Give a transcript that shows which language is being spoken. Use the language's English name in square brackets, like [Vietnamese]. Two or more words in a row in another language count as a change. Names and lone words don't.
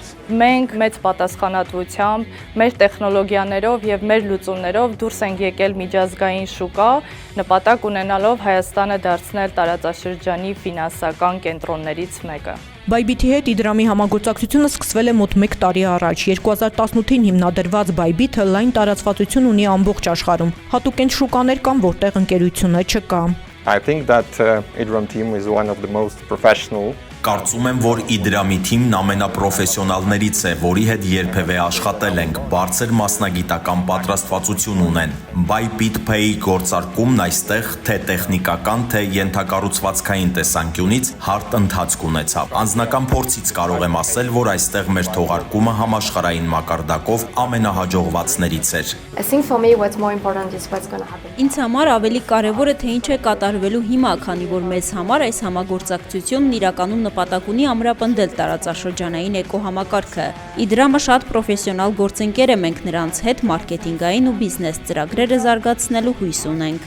[Armenian] Մենք մեծ պատասխանատվությամբ, մեր տեխնոլոգիաներով եւ մեր լուծումներով դուրս ենք եկել միջազգային շուկա, նպատակ ունենալով Հայաստանը դարձնել տարածաշրջանի ֆինանսական կենտրոններից մեկը։ Bybit-ի հետ Իդրամի համագործակցությունը սկսվել է մոտ 1 տարի առաջ։ 2018-ին հիմնադրված Bybit-ը լայն տարածվածություն ունի ամբողջ աշխարհում։ Հատուկենտ շուկաներ կան, որտեղ ընկերությունը չկա։ [English] I think that Idram team is one of the most professional. [Armenian] Կարծում եմ, որ Իդրամի թիմն ամենապրոֆեսիոնալներից է, որի հետ երբևէ աշխատել ենք, բարձր մասնագիտական պատրաստվածություն ունեն։ Bybit Pay-ի գործարկումն այստեղ թե տեխնիկական, թե ենթակառուցվածքային տեսանկյունից հարթ ընթացք ունեցավ։ Անձնական փորձից կարող եմ ասել, որ այստեղ մեր թողարկումը համաշխարհային մակարդակով ամենահաջողվածներից էր։ [English] I think for me what's more important is what's going to happen. [Armenian] Ինձ համար ավելի կարևոր է թե ինչ է կատարվելու հիմա, քանի որ մեզ համար այս համագործակցությունն իրականում նպատակ ունի ամրապնդել տարածաշրջանային էկոհամակարգը։ Իդրամը շատ պրոֆեսիոնալ գործընկեր է, մենք նրանց հետ մարքեթինգային ու բիզնես ծրագրերը զարգացնելու հույս ունենք։